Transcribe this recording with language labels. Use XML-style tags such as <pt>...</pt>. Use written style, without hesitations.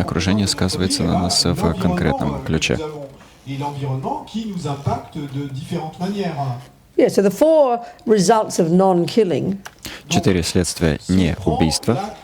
<ru>Окружение сказывается на нас в конкретном ключе.</ru> <fr>Et l'environnement qui nous impacte de différentes manières.</fr> <en>Yeah, so the four results of non-killing.</en> <ru>Четыре следствия неубийства.</ru>